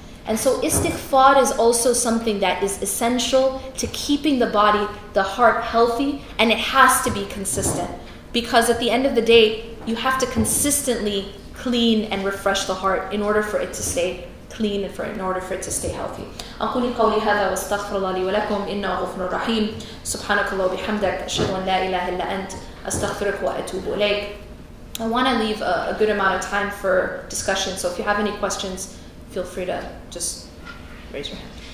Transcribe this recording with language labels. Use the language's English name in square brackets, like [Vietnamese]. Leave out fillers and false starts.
[English] And so istighfar is also something that is essential to keeping the body, the heart healthy, and it has to be consistent. Because at the end of the day, you have to consistently clean and refresh the heart in order for it to stay clean and in order for it to stay healthy. [Arabic] أقول قولي هذا واستغفر الله لي ولكم إنه غفور رحيم سبحانك الله وبحمدك أشهد أن لا إله إلا أنت أستغفرك وأتوب إليك. [English] I want to leave a good amount of time for discussion, so if you have any questions, feel free to just raise your hand.